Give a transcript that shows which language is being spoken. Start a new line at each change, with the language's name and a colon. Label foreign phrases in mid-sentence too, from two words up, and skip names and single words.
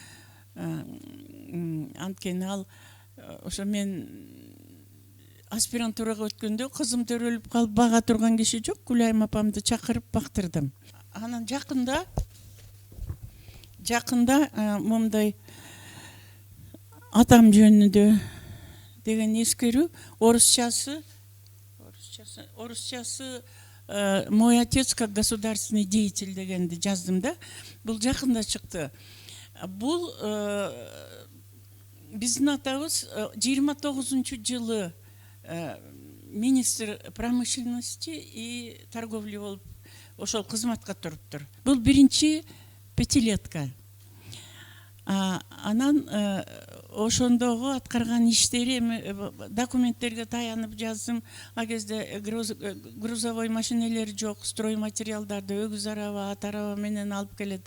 Kyrgyz: Анткени ал ошо мен аспирантурага өткөндө кызым төрөлүп калып бага турган киши жок. Гүлайым апамды чакырып бактырдым. Анан жакында момундай атам жөнүндө деген эскерүү, орусчасы
Russian: «Мой отец как государственный деятель»
Kyrgyz: дегенди жаздым да. Бул жакында чыкты. Бул биздин атабыз 29-жылы
Russian: министр промышленности и торговли
Kyrgyz: болуп ошол кызматка туруптур. Бул биринчи пятилетка. Анан ошондогу аткарган иштери документтерге таянып жаздым. А кезде грузовой машинелер жок, строй материалдарды өгүз араба, ат араба менен алып келет.